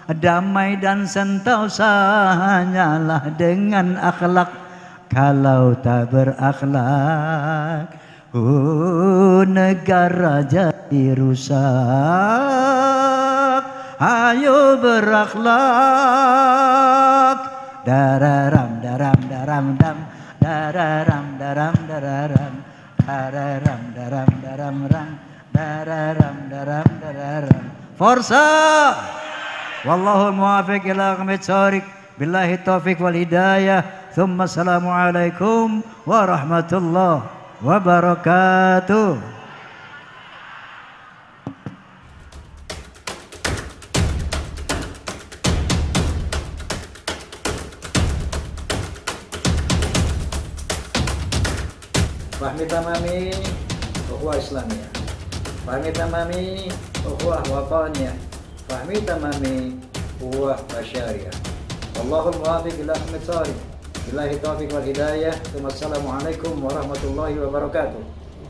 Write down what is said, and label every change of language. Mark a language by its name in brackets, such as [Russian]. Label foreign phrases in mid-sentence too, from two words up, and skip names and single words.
[Indonesian] damai dan sentosa hanyalah dengan akhlak. Kalau tak berakhlak, negara jadi rusak. Ayo berakhlak. Dararam daram daram dam, dararam daram dararam, dararam daram daram ram, dararam daram dararam. [Italian] Forza! [Arabic] والله الموفق إلى أقوم الطريق. بالله التوفيق والهداية. ثم السلام عليكم ورحمة الله وبركاته. فهمي تمامي أخوة إسلامية. فهمي تمامي أخوة وطنية. فهمي تمامي أخوة بشرية. والله الموفق إلى أقوم الطريق. بالله التوفيق والهداية. والسلام عليكم ورحمة الله وبركاته.